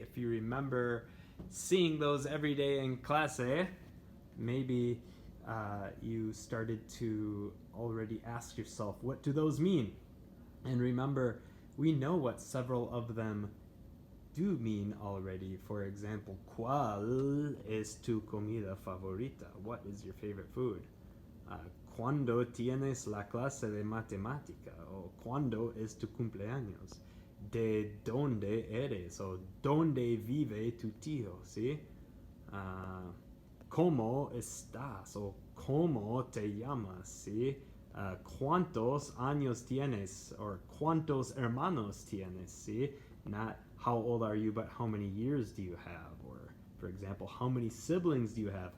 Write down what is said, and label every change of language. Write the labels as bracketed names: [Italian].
[English] If you remember seeing those every day in clase, maybe you started to already ask yourself, what do those mean? And remember, we know what several of them do mean already. For example, [Spanish] ¿cuál es tu comida favorita? [English] What is your favorite food? [Spanish] ¿Cuándo tienes la clase de matemática? O ¿cuándo es tu cumpleaños? ¿De dónde eres? O ¿dónde vive tu tío? ¿Sí? ¿Cómo estás? O ¿cómo te llamas? ¿Sí? ¿Cuántos años tienes? [English] Or [Spanish] ¿cuántos hermanos tienes? ¿Sí? [English] Not how old are you, but how many years do you have? Or, for example, how many siblings do you have?